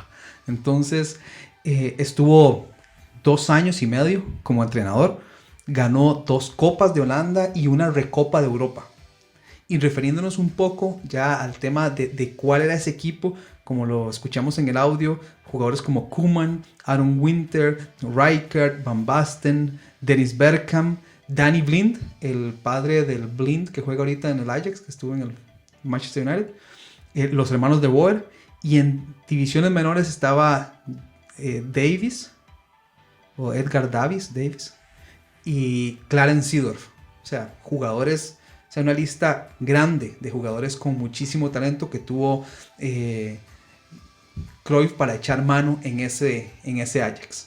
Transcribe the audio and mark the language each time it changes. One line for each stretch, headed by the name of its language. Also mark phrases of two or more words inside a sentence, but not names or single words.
Spanish: Entonces estuvo 2 años y medio como entrenador. Ganó 2 Copas de Holanda y una Recopa de Europa. Y refiriéndonos un poco ya al tema de cuál era ese equipo, como lo escuchamos en el audio, jugadores como Koeman, Aaron Winter, Rijkaard, Van Basten, Dennis Bergkamp, Danny Blind, el padre del Blind que juega ahorita en el Ajax, que estuvo en el Manchester United, los hermanos de Boer, y en divisiones menores estaba Davis, o Edgar Davis, y Clarence Seedorf. O sea, jugadores O sea, una lista grande de jugadores con muchísimo talento que tuvo Cruyff para echar mano en ese Ajax.